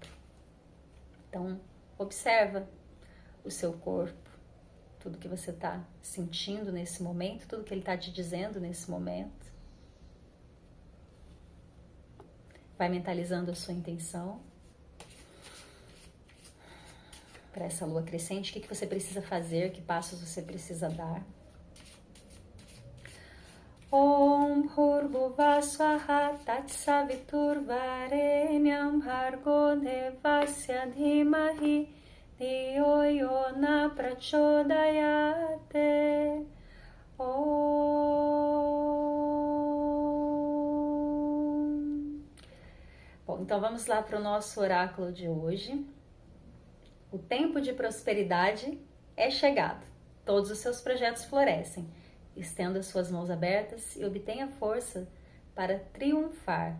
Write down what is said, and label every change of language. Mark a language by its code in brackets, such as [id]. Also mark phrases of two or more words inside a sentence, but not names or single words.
[pt] Então, observa o seu corpo, tudo que você está sentindo nesse momento, tudo que ele está te dizendo nesse momento. Vai mentalizando a sua intenção para essa lua crescente. O que você precisa fazer? Que passos você precisa dar? [sa] Om Bhurvuvah Swaha Tatsaviturvarenyam Bhargo Devasya Dhimahi Dhiyo Yona Prachodayate. [pt] Bom, então vamos lá para o nosso oráculo de hoje. O tempo de prosperidade é chegado. Todos os seus projetos florescem. Estenda suas mãos abertas e obtenha força para triunfar.